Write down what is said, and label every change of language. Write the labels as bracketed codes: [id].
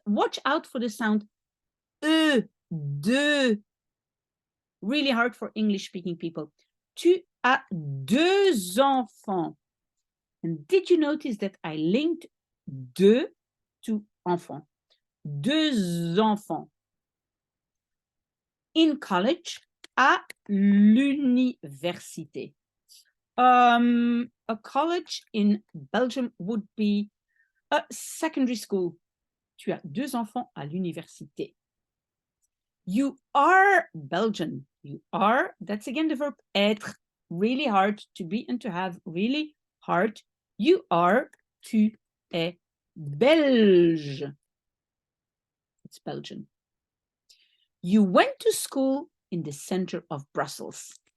[en] Watch out for the sound de. Really hard for English-speaking people. [fr] Tu as 2 enfants. [en] And did you notice that I linked de to enfant? [fr] 2 enfants. [en] In college, [fr] à l'université. [en] A college in Belgium would be a secondary school. [fr] Tu as 2 enfants à l'université. [en] You are Belgian. You are, that's again the verb être, really hard to be and to have, really hard. You are, [fr] tu es belge. [en] It's Belgian. You went to school in the center of Brussels.